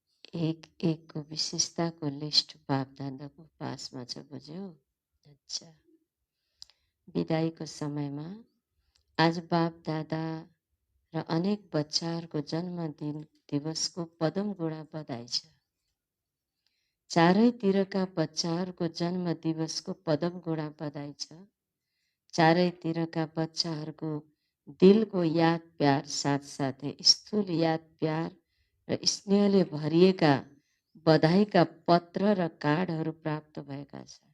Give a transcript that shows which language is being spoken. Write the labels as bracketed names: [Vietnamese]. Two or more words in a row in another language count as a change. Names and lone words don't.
[Nepali] एक एक को विशेषता को लिस्ट बाप दादा [Hindi] को पास में [Nepali] छ, बुझ्यो? अच्छा, विदाई को समय में आज बाप दादा र अनेक बच्चाहरूको जन्मदिन दिवसको पदम गुणा बधाई छ। चारैतिरका बच्चाहरूको जन्म दिवसको पदम गुणा बधाई छ। चारैतिरका बच्चाहरूको दिलको याद प्यार साथसाथै स्थूल याद प्यार र स्नेहले भरिएका बधाईका पत्र र कार्डहरू प्राप्त भएका छन्।